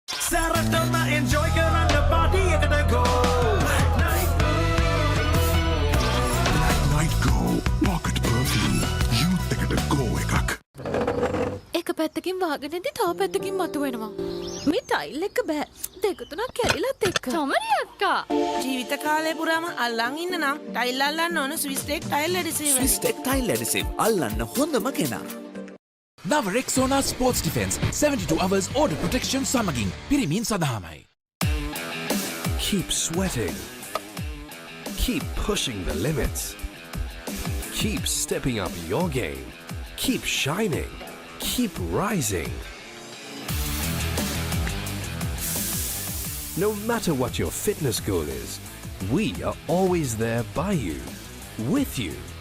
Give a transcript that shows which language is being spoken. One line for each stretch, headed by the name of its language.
English: Saratona enjoy
Sinhala: කරන්න
English: party
Sinhala: එකට
English: go. Night Go, pocket perfume, youth
Sinhala: එකට
English: go
Sinhala: එකක්. එක පැත්තකින් වාගෙනදී තව පැත්තකින් මතුවෙනවා. මේ ටයිල් එක බෑ. දෙක තුනක් කැඩිලත් එක්ක. සමරි අක්කා. ජීවිත කාලය පුරාම අල්ලන් ඉන්න නම් ටයිල් අල්ලන්න ඕන Swiss tech tile ඇඩිසිව්. Swiss tech tile ඇඩිසිව් අල්ලන්න හොඳම කෙනා. නව රෙක්සෝනා sports defence
English: 72 hours order protection
Sinhala: සමගින් පිරිමින් සඳහාමයි.
English: Keep sweating. Keep pushing the limits. Keep stepping up your game. Keep shining. Keep rising. No matter what your fitness goal is, we are always there by you, with you.